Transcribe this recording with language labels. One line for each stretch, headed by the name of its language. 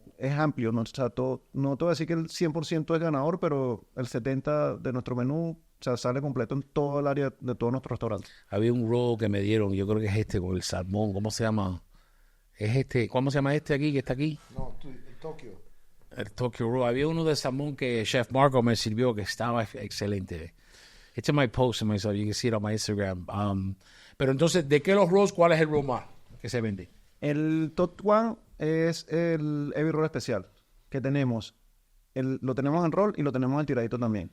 Spanish: es amplio, ¿no? O sea, no te voy a decir que el 100% es ganador, pero el 70% de nuestro menú, o sea, sale completo en todo el área de todo nuestro restaurante. Había un roll que me dieron, yo creo que es este con el salmón, ¿cómo se llama? Es este, ¿cómo se llama este aquí que está aquí? No, Tokio. El Tokyo Roll. Había uno de salmón que Chef Marco me sirvió que estaba excelente.
English: It's in my post, so you can see it on my Instagram.
Spanish: Pero entonces, ¿de qué los rolls? ¿Cuál es el roll más que se vende? El top one es el heavy roll especial que tenemos. Lo tenemos en roll y lo tenemos en tiradito también.